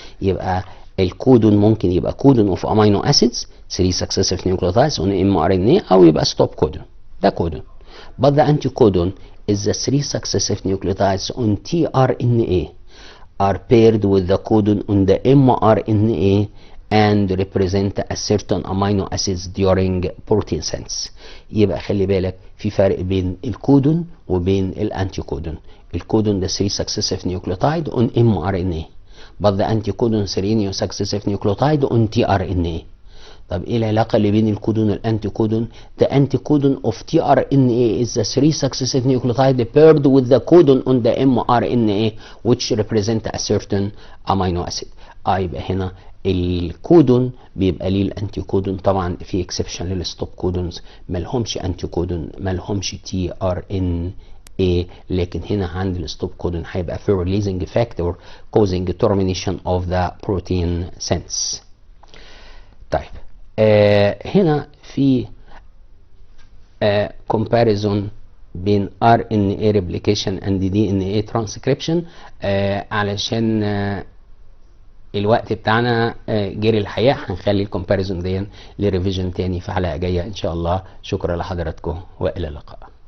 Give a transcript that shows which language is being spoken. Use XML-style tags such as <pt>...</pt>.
<ar>يبقى الكودون ممكن يبقى</ar> <en>codon of amino acids 3 successive nucleotides on mRNA</en> <ar>او يبقى stop codon، ده codon.</ar> <en>But the anticodon is the 3 successive nucleotides on tRNA are paired with the codon on the mRNA and represent a certain amino acids during protein sense.</en> <ar>يبقى خلي بالك في فرق بين الكودون وبين الانتيكودون. الكودون ده</ar> <en>3 successive nucleotide on mRNA but the anticodon 3 successive nucleotide on tRNA.</en> <ar>طب ايه العلاقة اللي بين الكودون والانتيكودون؟</ar> <en>The anticodon of tRNA is the 3 successive nucleotide paired with the codon on the mRNA which represent a certain amino acid.</en> <ar>يبقى هنا الكودون بيبقى ليه الانتيكودون. طبعا في اكسبشن للستوب كودونز مالهمش انتيكودون، مالهمش tRNA، لكن هنا عند الستوب كودون هيبقى في</ar> <en>releasing factor causing termination of the protein sense.</en> <ar>طيب هنا في comparison بين</ar> <en>RNA replication and DNA transcription.</en> <ar>علشان الوقت بتاعنا جري الحقيقة، هنخلي الكومباريزون دي لريفيجن تاني في حلقة جاية ان شاء الله. شكرا لحضراتكم والى اللقاء.</ar>